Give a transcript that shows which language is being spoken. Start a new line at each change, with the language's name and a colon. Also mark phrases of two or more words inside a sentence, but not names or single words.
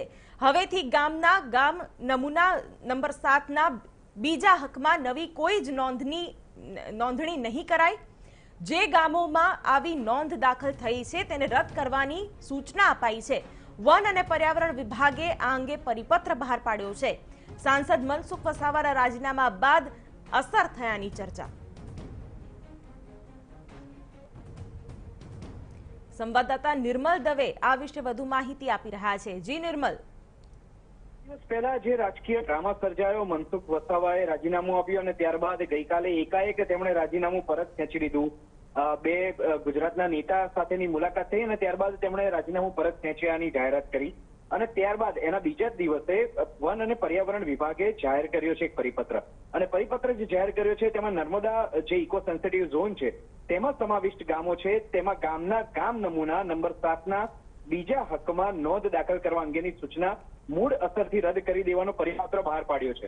Gujarati: હવેથી ગામ નમૂના નંબર 7ના બીજા હકમાં નવી કોઈ જ નોંધણી નહીં કરાય। જે ગામોમાં આવી નોંધ દાખલ થઈ છે તેને રદ કરવાની સૂચના અપાઈ છે। વન અને પર્યાવરણ વિભાગે આ અંગે પરિપત્ર બહાર પાડ્યો છે। સાંસદ મનસુખ વસાવાના રાજીનામા બાદ અસર થયાની ચર્ચા। સંવાદદાતા નિર્મલ દવે આ વિષે વધુ માહિતી આપી રહ્યા છે। જી निर्मल, પહેલા જે રાજકીય ડ્રામા સર્જાયો, મનસુખ વસાવાએ રાજીનામું આપ્યું અને ત્યારબાદ ગઈકાલે એકાએક તેમણે રાજીનામું પરત ખેંચી લીધું। બે ગુજરાતના નેતા સાથેની મુલાકાત થઈ અને ત્યારબાદ તેમણે રાજીનામું પરત ખેંચ્યાની જાહેરાત કરી અને ત્યારબાદ એના બીજા જ દિવસે વન અને પર્યાવરણ વિભાગે જાહેર કર્યો છે એક પરિપત્ર અને પરિપત્ર જે જાહેર કર્યો છે તેમાં નર્મદા જે ઇકો સેન્સિટિવ ઝોન છે તેમાં સમાવિષ્ટ ગામો છે તેમાં ગામ નમૂના નંબર 7ના બીજા હકમાં નોંધ દાખલ કરવા અંગેની સૂચના મૂળ અસરથી રદ કરી દેવાનો પરિપત્ર બહાર પાડ્યો છે।